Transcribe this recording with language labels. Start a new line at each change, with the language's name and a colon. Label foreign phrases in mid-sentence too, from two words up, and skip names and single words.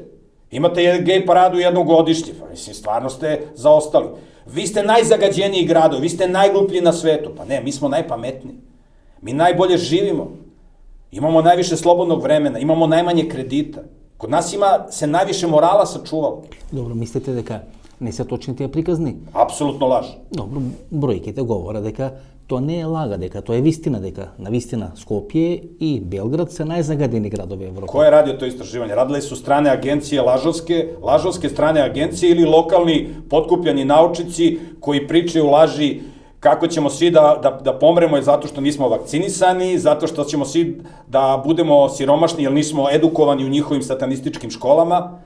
Serbian: Imate gej paradu jednogodišnje, mislim, stvarno ste zaostali. Vi ste najzagađeniji gradovi, vi ste najgluplji na svetu. Pa ne, mi smo najpametniji. Mi najbolje živimo. Imamo najviše slobodnog vremena, imamo najmanje kredita. Kod nas se najviše morala sačuvalo.
Macedonian: Dobro, mislite дека не се точни тие приказни?
Serbian: Апсолутно лаж.
Macedonian: Добро, бројките говорат дека тоа не е лага, дека тоа е вистина, дека навистина Скопје и Белград се најзагадени градови во Европа.
Serbian: Ko je radio to istraživanje? Radile su strane agencije, lažovske strane agencije ili lokalni potkupljani naučnici koji pričaju laži kako ćemo svi da pomremo zato što nismo vakcinisani, zato što ćemo svi da budemo siromašni jer nismo edukovani u njihovim satanističkim školama.